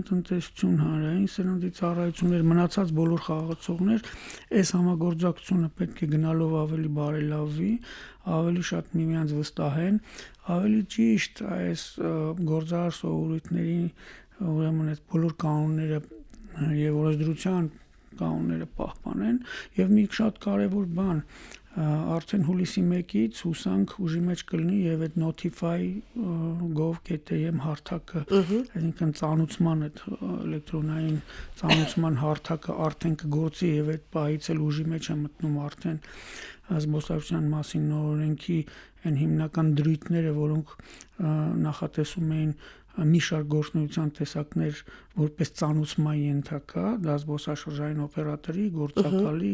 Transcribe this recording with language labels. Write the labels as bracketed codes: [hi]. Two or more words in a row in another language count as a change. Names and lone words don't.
[hy] տնտեսություն, հանրային սննդի ծառայություններ, մնացած բոլոր խաղացողներ, այս համագործակցությունը պետք է գնալով ավելի բարելավվի, ավելի շատ միմյանց վստահեն, ավելի ճիշտ այս գործարար սովորույթների, ուրեմն այդ բոլոր կանոնները եւ օրենսդրության կանոնները պահպանեն եւ մի շատ կարեւոր բան արդեն հուլիսի 1-ից հուսանք ուժի մեջ կլինի եւ այդ notify.gov.am հարթակը, այսինքն ծանուցման այդ էլեկտրոնային ծանուցման հարթակը արդեն կգործի եւ այդ պահից էլ ուժի մեջ է մտնում արդեն զբոսաշրջության մասին նորօրենքի այն հիմնական դրույթները, որոնք նախատեսում էին մի շարք գործունեության տեսակներ որպես ծանուցման ենթակա, դա զբոսաշրջային օպերատորի, գործակալի